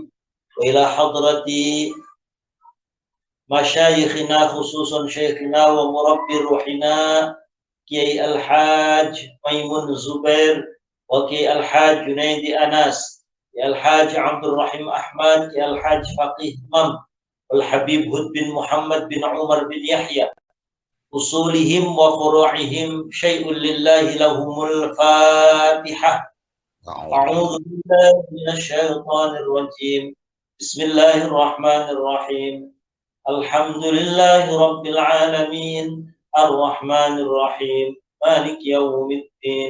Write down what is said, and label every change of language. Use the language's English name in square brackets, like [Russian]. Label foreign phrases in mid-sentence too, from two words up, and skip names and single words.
[Arabic] وإلى حضرة مشايخنا خصوصا شيخنا ومربي روحنا كياهي الحاج ميمون زبير وكياهي الحاج جنيدي أنس، كياهي الحاج عبد الرحيم أحمد، كياهي الحاج فقيه إمام والحبيب هود بن محمد بن عمر بن يحيى، أصولهم وفروعهم شيء لله لهم الفاتحة. أعوذ بالله من الشيطان الرجيم. بسم الله الرحمن الرحيم. الحمد لله رب العالمين، الرحمن الرحيم، مالك يوم الدين.